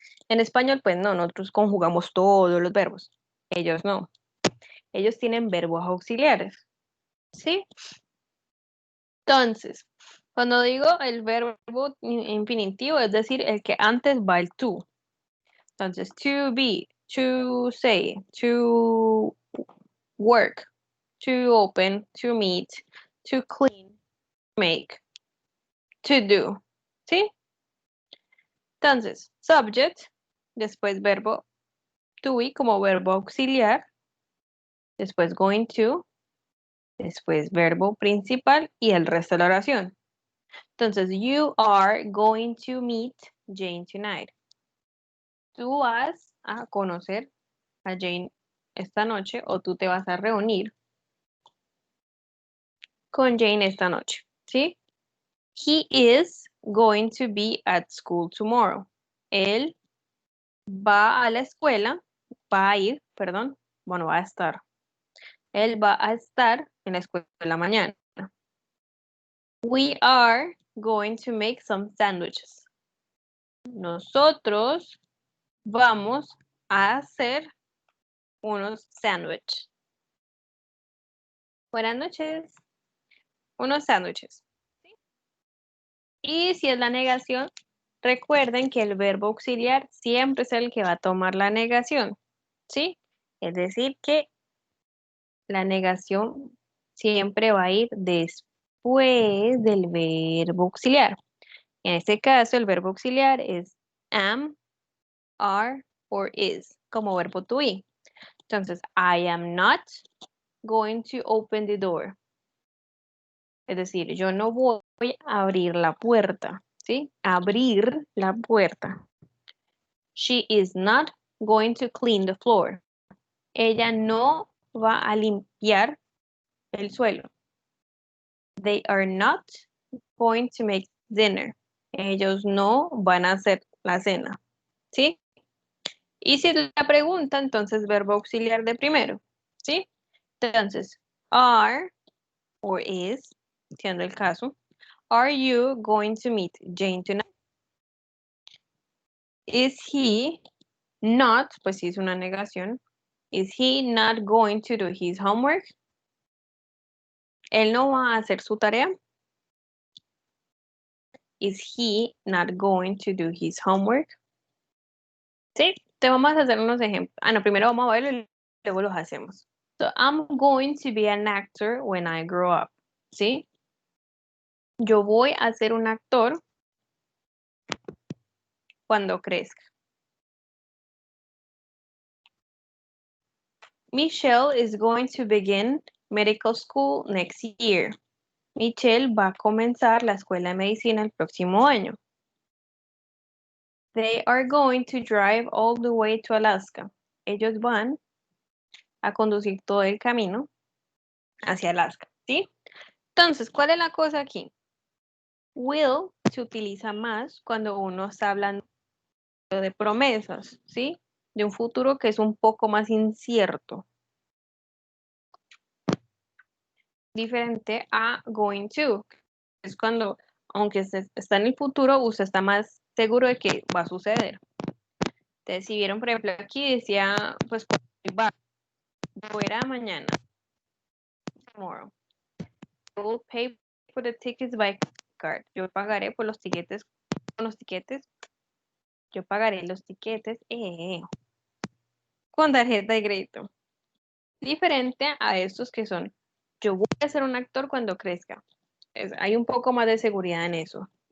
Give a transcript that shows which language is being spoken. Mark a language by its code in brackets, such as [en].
[es] En español, pues no, nosotros conjugamos todos los verbos. Ellos no. Ellos tienen verbos auxiliares, ¿sí? Entonces, cuando digo el verbo infinitivo, es decir, el que antes va el to. [en] Entonces, to be, to say, to work, to open, to meet, to clean, make, to do. [es] ¿Sí? Entonces, subject, después verbo to be como verbo auxiliar, después going to, después verbo principal y el resto de la oración. [en] Entonces, you are going to meet Jane tonight. [es] Tú vas a conocer a Jane esta noche o tú te vas a reunir con Jane esta noche, ¿sí? [en] He is going to be at school tomorrow. [es] Él va a la escuela, va a ir, perdón, bueno, va a estar. Él va a estar en la escuela mañana. [en] We are going to make some sandwiches. [es] Nosotros vamos a hacer unos sándwiches. Buenas noches. Unos sándwiches. ¿Sí? Y si es la negación, recuerden que el verbo auxiliar siempre es el que va a tomar la negación. ¿Sí? Es decir, que la negación siempre va a ir después del verbo auxiliar. En este caso, el verbo auxiliar es am, are or is, como verbo to be. [en] Entonces, I am not going to open the door. [es] Es decir, yo no voy a abrir la puerta, ¿sí? Abrir la puerta. [en] She is not going to clean the floor. [es] Ella no va a limpiar el suelo. [en] They are not going to make dinner. [es] Ellos no van a hacer la cena, ¿sí? Y si la pregunta, entonces verbo auxiliar de primero, ¿sí? [en] Entonces, are or is, [es] siendo el caso, [en] are you going to meet Jane tonight? Is he not, [es] pues si es una negación, [en] is he not going to do his homework? [es] Él no va a hacer su tarea. [en] Is he not going to do his homework? [es] Sí, te vamos a hacer unos ejemplos. Ah, no, primero vamos a verlo y luego los hacemos. [en] So, I'm going to be an actor when I grow up. [es] ¿Sí? Yo voy a ser un actor cuando crezca. [en] Michelle is going to begin medical school next year. [es] Michelle va a comenzar la escuela de medicina el próximo año. [en] They are going to drive all the way to Alaska. [es] Ellos van a conducir todo el camino hacia Alaska, ¿sí? Entonces, ¿cuál es la cosa aquí? Will se utiliza más cuando uno está hablando de promesas, ¿sí? De un futuro que es un poco más incierto. Diferente a going to. Es cuando, aunque está en el futuro, usted está más seguro de que va a suceder. Entonces, si vieron, por ejemplo, aquí decía, pues, va, fuera mañana. [en] Tomorrow. I will pay for the tickets by card. [es] Yo pagaré por los tiquetes, con los tiquetes. Yo pagaré los tiquetes con tarjeta de crédito. Diferente a estos que son, yo voy a ser un actor cuando crezca. Hay un poco más de seguridad en eso.